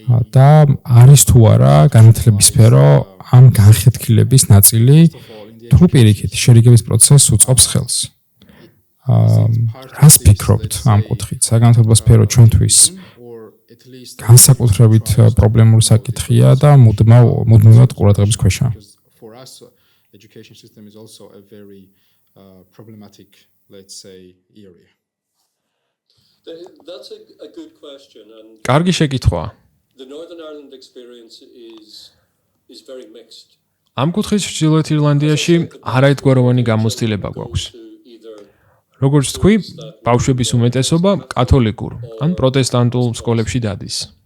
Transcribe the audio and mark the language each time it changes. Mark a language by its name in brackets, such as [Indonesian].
[Georgian] და არის თუ არა განათლების სფერო ამ განხეთქილების ნაწილი, თუ პირიქით შერიგების პროცესს უწყობს ხელს. რას ფიქრობთ ამ კუთხით? საგანმანათლებლო სფერო ჩვენთვის განსაკუთრებით პრობლემური საკითხია და მუდმივად ყურადღების ქვეშაა. [English] Education system is also a very problematic, let's say, area. That's a good question, and [Georgian] კარგი შეკითხვაა. [English] the Northern Ireland experience is very mixed. [Georgian] ამ კუთხით ჩრდილოეთ ირლანდიაში არაერთგვაროვანი გამოცდილება გვაქვს. როგორც თქვი, ბავშვების უმეტესობა კათოლიკურ ან პროტესტანტულ სკოლებში დადის.